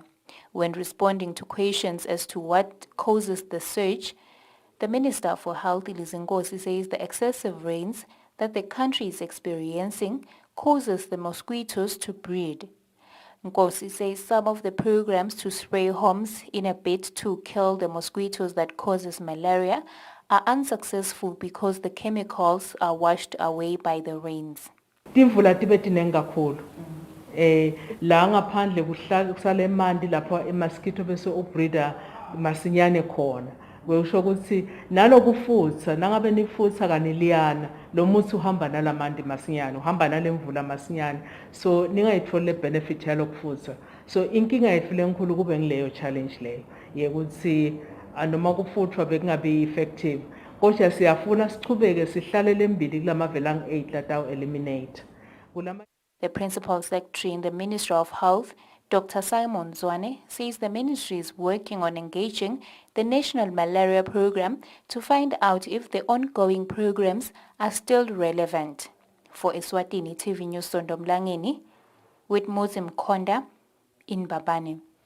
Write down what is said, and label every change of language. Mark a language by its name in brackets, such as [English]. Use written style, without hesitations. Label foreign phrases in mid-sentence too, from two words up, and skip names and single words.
[English] When responding to questions as to what causes the surge, the Minister for Health, Liz Nkosi, says the excessive rains that the country is experiencing causes the mosquitoes to breed. Nkosi says some of the programs to spray homes in a bid to kill the mosquitoes that causes malaria are unsuccessful because the chemicals are washed away by the rains. [Swati] Timvula tibe tinengi kakhulu. La ngaphandle kusale emanti lapho mosquito bese ubreeder masinyane khona. Kusho ukuthi nalokufutha nangabe nifutha kaniliyana lo muthi uhamba nalamanti masinyane, uhamba nalemvula masinyane. So ningayitholi le benefit yalokufutha. So inkinga yethu lenkulu kube ngileyo challenge leyo. Yekuthi noma kufuthwa bekungabi effective. Kodwa siyafuna sichubeke sihlale lembili kulamavela ngi-8 lataw eliminate. [English] The Principal Secretary in the Ministry of Health, Dr. Simon Zwane, says the ministry is working on engaging the National Malaria Program to find out if the ongoing programs are still relevant. For Eswatini TV News, Sondomlangeni, with Mozim Konda in Mbabane.